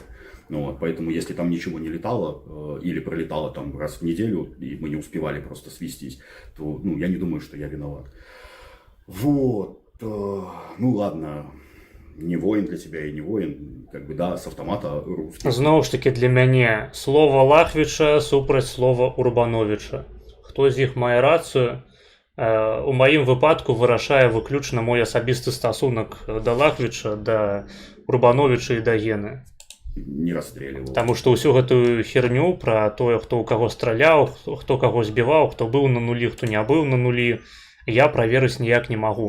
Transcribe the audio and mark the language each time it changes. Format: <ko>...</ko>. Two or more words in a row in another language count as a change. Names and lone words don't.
<ru>Вот, поэтому, если там ничего не летало, или пролетало там раз в неделю, и мы не успевали просто свестись, то я не думаю, что я виноват. Вот. Ну ладно. Не воин для тебя и не воин, как бы, да, с автомата русский.</ru> <be>Знову ж таки, для мяне слова Лахвіча супраць слова Урбановича. Хто з іх мае рацыю? У маім выпадку вырашае выключна мой асабісты стасунак да Лахвіча, да Урбановича і да Гены.</be> <ru>не расстреливал.</ru> <be>Таму што ўсю гэтую херню пра тое, хто ў каго страляў, хто каго збіваў, хто быў на нулі, хто не быў на нулі, я праверыць ніяк не магу.</be>